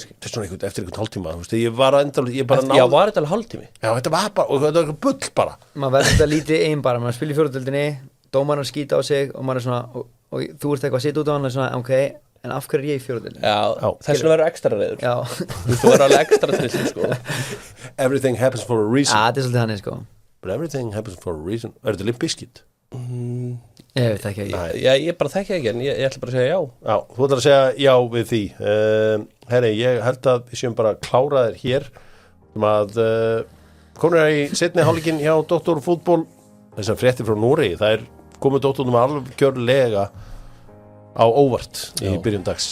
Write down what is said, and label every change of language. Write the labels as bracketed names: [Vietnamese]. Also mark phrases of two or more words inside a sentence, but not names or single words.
[Icelandic] Þetta er svona eftir einhvern hálftíma, þú veist, ég var bara Já, var þetta alveg hálftími? Já, þetta var bara, og þetta var eitthvað bull bara. Maður verður þetta lítið einn bara, maður spila í fjórðudeildinni, dómarinn skýta á sig og maður svona, og þú ert eitthvað að sitja út á hann og svona, ok, en af hverju er ég í fjórðudeildinni? Já, þess vegna verður ekstra reiður. Já. Þú verður alveg ekstra trilltur, sko. [English] Everything happens for a reason. [Icelandic] Þetta svolítið hann, sko. [English] But everything happens for a reason. [Icelandic] Er þetta Limp Bizkit? Ég veit ekki. Ég bara þekki ekki, en ég ætla bara að segja já. Já, þú ætlar að segja já við því. Herri, ég held að við séum bara kláraðir hér að komur í seinni hálfleikinn hjá Dr. Fútból þessar fréttir frá Noregi. Það komið doktornum algjörlega á óvart í byrjun dags.